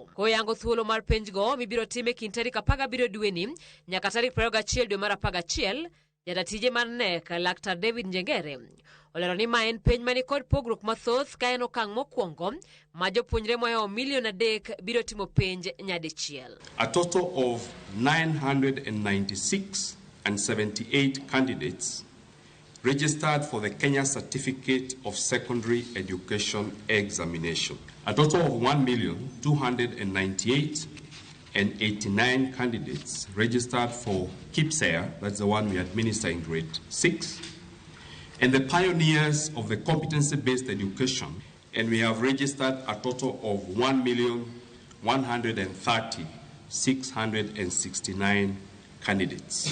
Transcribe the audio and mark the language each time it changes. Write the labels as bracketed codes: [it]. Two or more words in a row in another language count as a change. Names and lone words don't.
[luo] Koyango thuolo mar penj go mibiro time kind tarik 17 dweni nyaka tarik 21 dwe mar 11. Jadatije mar NEC Laktar David Njengere olero ni ma en penj mani kod pogruok mathoth ka en okang' mokwongo ma jopuonjre moyo 3 million biro timo penj nyadichiel. [en] A total of 996 and 78 candidates registered for the Kenya Certificate of Secondary Education examination. A total of 1,298,089 candidates registered for KEPSEA, that's the one we administer in grade 6, and the pioneers of the competency-based education, and we have registered a total of 1,130,669 candidates.